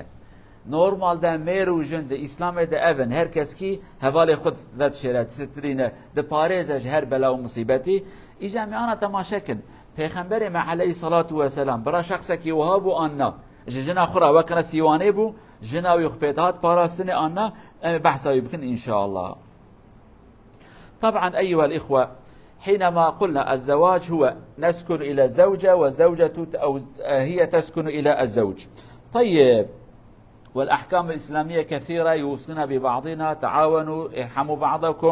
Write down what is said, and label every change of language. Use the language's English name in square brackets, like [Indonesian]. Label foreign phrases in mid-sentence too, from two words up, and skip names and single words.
[Kurdish] Normalde mêrûjin di İslamê de evin her keskî hevalê xwe vedişêre sitrîne di parêze ji her bela û musîbetî îja me ana temaşekin Pêxemberê me [Arabic] عليه الصلاة والسلام [Kurdish] bira şexsekî wiha bû anna ji jina xwe ra wekine sîwanê bû jina wî xwe pê hat parastinê anna em ê behsa wî bikin inşallah. [Arabic] طبعا أيها الإخوة حينما قلنا الزواج هو نسكن إلى الزوجة والزوجة أو هي تسكن إلى الزوج. طيب والأحكام الإسلامية كثيرة يوصينا ببعضنا تعاونوا ارحموا بعضكم.